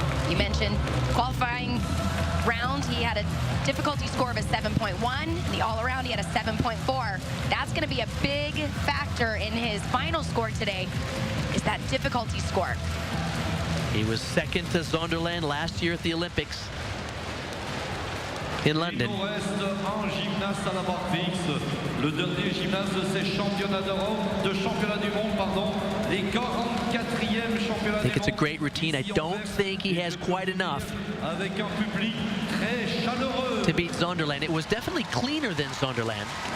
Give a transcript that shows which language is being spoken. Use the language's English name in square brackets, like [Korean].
[English] You mentioned qualifying round, he had a difficulty score of a 7.1. In the all-around, he had a 7.4. That's going to be a big factor in his final score today, is that difficulty score. He was second to Zonderland last year at the Olympics in London. [French] Il nous reste un gymnaste à la barre fixe. Le dernier gymnaste de ces championnats d'Europe, de championnats du monde, pardon, les 44e championnats [English] I think it's a great routine. I don't think he has quite enough [French] avec un public très chaleureux. [English] to beat Zonderland. It was definitely cleaner than Zonderland.